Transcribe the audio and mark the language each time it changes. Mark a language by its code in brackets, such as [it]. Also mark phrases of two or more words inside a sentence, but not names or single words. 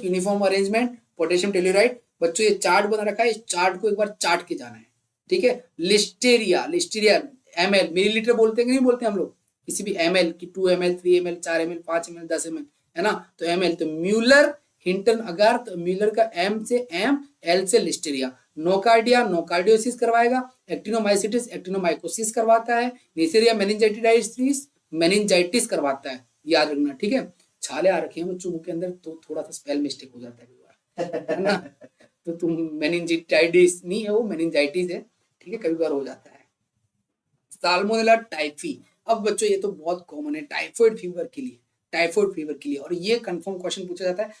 [en] uniform arrangement, potassium tellurite. [hi] बच्चों ये चार्ट बना रखा है, इस चार्ट को एक बार चार्ट के जाना है, ठीक है। लिस्टेरिया, लिस्टेरिया ml मिलीलीटर बोलते हैं कि नहीं बोलते हम लोग, किसी भी ml की 2 ml 3 ml 4 ml 5 ml 10 ml, है ना? तो ml, तो म्यूलर हिंटन अगार, तो म्यूलर का m से m, l से लिस्टेरिया। नोकार्डिया, नोकार्डियोसिस करवाएगा। एक्टिनोमाइसिटिस, एक्टिनोमाइकोसिस करवाता है। नेसेरिया मेनिंजाइटिस, मेनिंजाइटिस करवाता है, याद रखना, ठीक है। छाले आ रखे हैं बच्चों मुंह के अंदर, तो थोड़ा सा [en] spell mistake [hi] हो जाता है ना। तो तुम मेनिंजाइटिस नहीं है, वो मेनिंजाइटिस है, ठीक है, कभी बार हो जाता है। साल्मोनेला टाइफी, अब बच्चों ये तो बहुत कॉमन है [en] typhoid fever [hi] के लिए, [en] typhoid fever [hi] के लिए, और ये [en] confirm question [hi] पूछा जाता है।